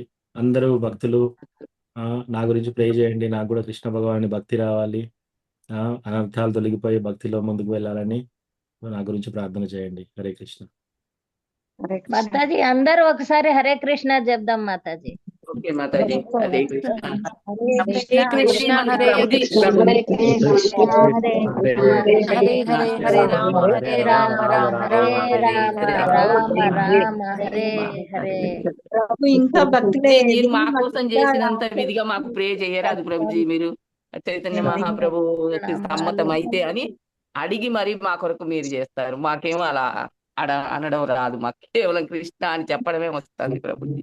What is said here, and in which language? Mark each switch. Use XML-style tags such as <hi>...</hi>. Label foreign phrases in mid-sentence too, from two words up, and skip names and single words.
<te>అందరూ భక్తులు నా గురించి ప్రే చేయండి, నాకు కూడా కృష్ణ భగవాని భక్తి రావాలి, అనర్థాలు తొలగిపోయి భక్తిలో ముందుకు వెళ్ళాలని నా గురించి ప్రార్థన చేయండి. హరే కృష్ణ. మాతాజీ అందరూ ఒకసారి హరే కృష్ణ చెప్దాం మాతాజీ. ఓకే మాతాజీ, హరే కృష్ణ.</te> <sa>హరే కృష్ణ హరే కృష్ణ హరే కృష్ణ హరే కృష్ణ హరే హరే హరే రామ హరే రామ రామ రామ హరే హరే రామ రామ హరే హరే.</sa> <te>ప్రభు ఇంకా భక్తులే మీరు మా కోసం చేసినంత విధిగా మాకు ప్రే చేయరాదు ప్రభుజీ. మీరు చైతన్య మహాప్రభు సమ్మతం అయితే అని అడిగి మరి మా కొరకు మీరు చేస్తారు. మాకేమో అలా అనడం రాదు. మాకు కేవలం కృష్ణ అని చెప్పడమే వస్తుంది ప్రభుజీ.</te>